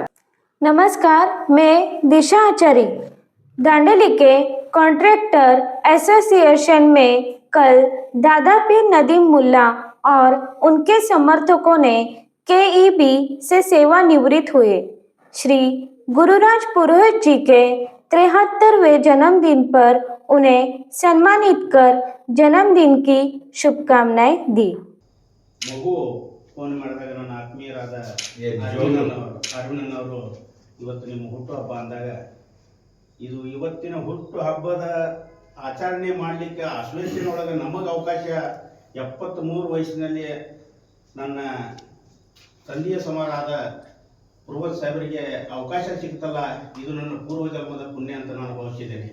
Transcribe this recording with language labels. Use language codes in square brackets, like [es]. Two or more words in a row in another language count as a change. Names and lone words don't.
[hi] नमस्कार, मैं दिशा आचार्य। दांडेली के [en] contractor association [hi] में कल दादा पीर नदीम मुल्ला और उनके समर्थकों ने केईबी से सेवानिवृत्त हुए। श्री गुरुराज पुरोहित जी के 73वें जन्मदिन पर उन्हें सम्मानित कर जन्मदिन की शुभकामनाएं दी। [kn] ಮಗು ಫೋನ್ ಮಾಡಿದಾಗ ನನ್ನ ಆತ್ಮೀಯರಾದ ಅರುಣನವರು ಇವತ್ತು ನಿಮ್ಮ ಹುಟ್ಟುಹಬ್ಬ ಅಂದಾಗ ಇದು ಇವತ್ತಿನ ಹುಟ್ಟುಹಬ್ಬದ ಆಚರಣೆ ಮಾಡಲಿಕ್ಕೆ ಅಸೋಸಿಯೇಷನ್ ನಮಗೆ ಅವಕಾಶ 73 ವಯಸ್ಸಿನಲ್ಲಿ ನನ್ನ ತಂದೆಯ ಸಮರಾದ ಪುರೋಹಿತ್ ಸಾಹೇಬರಿಗೆ ಅವಕಾಶ ಸಿಗ್ತಲ್ಲ, ಇದು ನನ್ನ ಪೂರ್ವ ಜನ್ಮದ ಪುಣ್ಯ ಅಂತ ನಾನು ಭಾವಿಸಿದ್ದೇನೆ.